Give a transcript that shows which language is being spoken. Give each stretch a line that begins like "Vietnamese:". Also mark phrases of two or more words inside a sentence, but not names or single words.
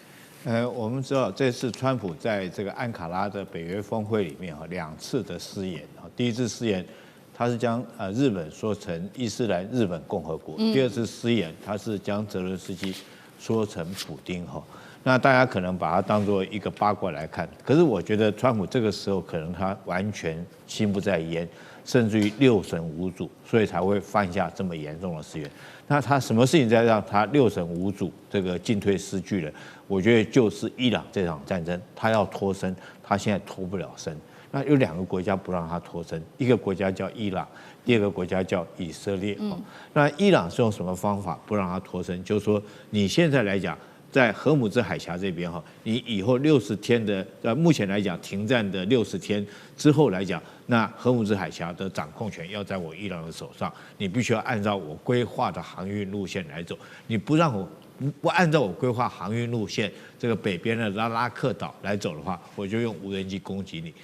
Chinese: 我們知道這次川普在這個安卡拉的北約峰會裡面2次的失言，第一次失言，他是將日本說成伊斯蘭日本共和國，第二次失言，他是將澤倫斯基說成普丁哈。那大家可能把它當作一個八卦來看，可是我覺得川普這個時候可能他完全心不在焉，甚至於六神無主，所以才會犯下這麼嚴重的失言。那他什麼事情在讓他六神無主，這個進退失據了？我覺得就是伊朗這場戰爭，他要脫身，他現在脫不了身。那有2個國家不讓他脫身，一個國家叫伊朗，第二個國家叫以色列。那伊朗是用什麼方法不讓他脫身？就是說你現在來講，在荷姆茲海峽這邊哈，你以後60天的目前來講停戰的60天之後來講，那荷姆茲海峽的掌控權要在我伊朗的手上，你必須要按照我規劃的航運路線來走，你不讓我不按照我規劃航運路線，這個北邊的拉拉克島來走的話，我就用無人機攻擊你。